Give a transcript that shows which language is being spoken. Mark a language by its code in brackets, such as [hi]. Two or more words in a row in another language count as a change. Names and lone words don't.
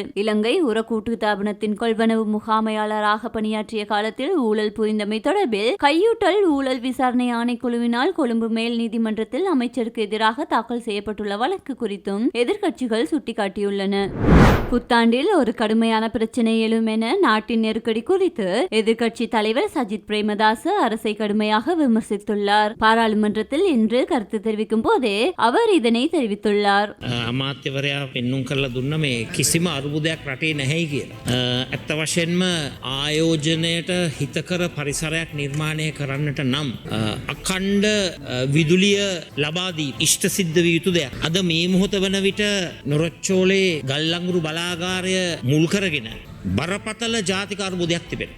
[ta] இலங்கை உர கூட்டுத்தாபனத்தின் கொள்வனவு முகாமையாளராக பணியாற்றிய காலத்தில் ஊழல் புரிந்தமை தொடர்பில் கையூட்டல் ஊழல் விசாரணை ஆணைக்குழுவினால் கொழும்பு மேல் நீதிமன்றத்தில் அமைச்சருக்கு எதிராக தாக்கல் செய்யப்பட்டுள்ள வழக்கு குறித்தும் எதிர்க்கட்சிகள் சுட்டிக்காட்டியுள்ளன. புத்தாண்டில் ஒரு கடுமையான பிரச்சனை எழும் என நாட்டின் நெருக்கடி குறித்து எதிர்க்கட்சி தலைவர் சஜித் பிரேமதாச அரசை கடுமையாக விமர்சித்துள்ளார். பாராளுமன்றத்தில் இன்று கருத்து தெரிவிக்கும் போதே அவர் இதனை தெரிவித்துள்ளார். [si] අමාත්‍යවරයා පෙන්නුම් කරලා දුන්න මේ කිසිම අර්බුදයක් රටේ නැහැ කියලා. ඇත්ත වශයෙන්ම ආයෝජනයට හිතකර පරිසරයක් නිර්මාණය කරන්නට නම් අඛණ්ඩ විදුලිය ලබා දී ඉෂ්ට සිද්ධ විය යුතු දෙයක්. අද මේ මොහොත වන විට නොරොච්චෝලේ ගල්ලංගුරු බලාගාරය මුල් කරගෙන බරපතල ජාතික අර්බුදයක් තිබෙනවා.